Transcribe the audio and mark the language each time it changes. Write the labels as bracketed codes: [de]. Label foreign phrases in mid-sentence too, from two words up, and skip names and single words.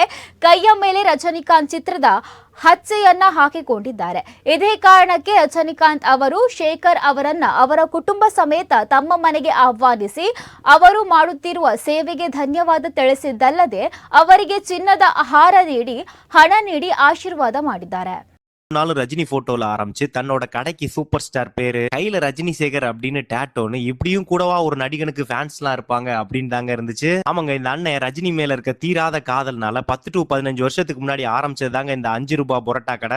[kn] ಕೈಯ ಮೇಲೆ ರಜನಿಕಾಂತ್ ಚಿತ್ರದ ಹಚ್ಚೆಯನ್ನ ಹಾಕಿಕೊಂಡಿದ್ದಾರೆ. ಇದೇ ಕಾರಣಕ್ಕೆ ರಜನಿಕಾಂತ್ ಅವರು ಶೇಖರ್ ಅವರನ್ನ ಅವರ ಕುಟುಂಬ ಸಮೇತ ತಮ್ಮ ಮನೆಗೆ ಆಹ್ವಾನಿಸಿ ಅವರು ಮಾಡುತ್ತಿರುವ ಸೇವೆಗೆ ಧನ್ಯವಾದ ತಿಳಿಸಿದ್ದಲ್ಲದೆ ಅವರಿಗೆ ಚಿನ್ನದ ಹಾರ ನೀಡಿ ಹಣ ನೀಡಿ ಆಶೀರ್ವಾದ ಮಾಡಿದ್ದಾರೆ. [ta] நாளும் ரஜினி போட்டோல ஆரம்பிச்சு தன்னோட கடைக்கு [en] super star [ta] பேரு, கையில ரஜினி சேகர் அப்படின்னு டேட்டோன்னு இப்படியும் கூடவா ஒரு நடிகனுக்கு ஃபேன்ஸ் எல்லாம் இருப்பாங்க அப்படின்னு தாங்க இருந்துச்சு. ஆமாங்க, இந்த அண்ணன் ரஜினி மேல இருக்க தீராத காதல்னால 10 to 15 வருஷத்துக்கு முன்னாடி ஆரம்பிச்சது தாங்க இந்த ₹5 பொரோட்டா கடை.